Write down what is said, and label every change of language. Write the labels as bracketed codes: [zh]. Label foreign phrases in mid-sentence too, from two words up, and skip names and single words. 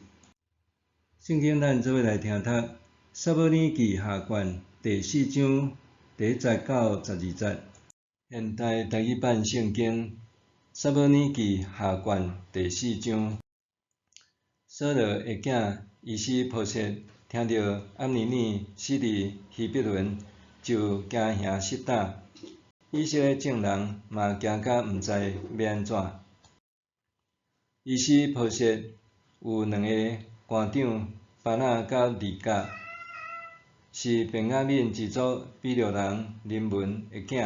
[nan] 圣经咱做伙来听读《撒母耳记下卷》第4章第1节到12节。现代台语版圣经《撒母耳记下卷》第4章。扫罗的囝伊施波设听到暗尼尼死伫希伯伦，就惊吓失胆。以色列众人嘛惊甲毋知要安怎。伊施波设有2个官长，巴拿甲利甲，是便雅悯支族比利人临文的囝。